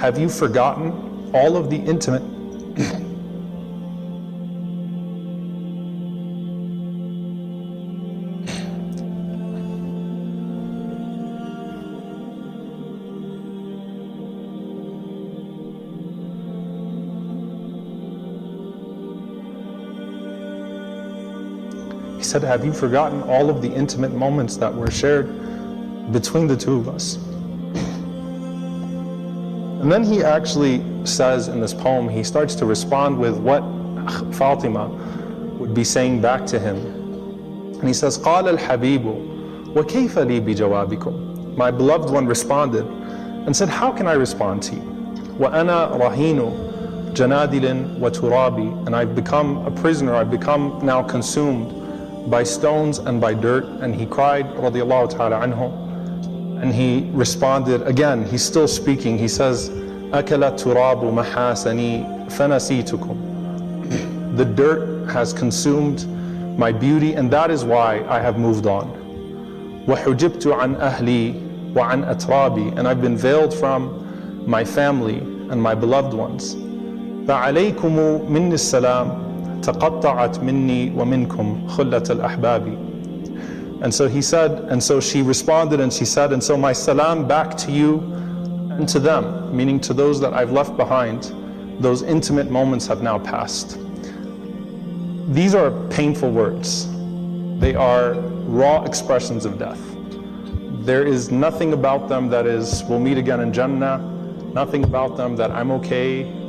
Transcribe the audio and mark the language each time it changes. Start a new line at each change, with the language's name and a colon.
English: Have you forgotten all of the intimate He said, have you forgotten all of the intimate moments that were shared between the two of us? And then he actually says in this poem, he starts to respond with what Fatima would be saying back to him. And he says,
Arabic: قال الحبيب وكيف لي بجوابكم.
English: My beloved one responded and said, how can I respond to you?
Arabic: وأنا رهين جنادل وترابي.
English: And I've become a prisoner, I've become now consumed by stones and by dirt. And he cried radiallahu ta'ala anhu. And he responded again, he's still speaking, he says,
Arabic: أكلت تراب محاسني فنسيتكم.
English: The dirt has consumed my beauty and that is why I have moved on.
Arabic: وحجبت عن أهلي وعن أترابي.
English: And I've been veiled from my family and my beloved ones.
Arabic: فعليكم مني السلام تقطعت مني ومنكم خلة الأحباب.
English: And so he said, and so she responded and she said, and so my salam back to you and to them, meaning to those that I've left behind. Those intimate moments have now passed. These are painful words. They are raw expressions of death. There is nothing about them that is, we'll meet again in Jannah, nothing about them that I'm okay.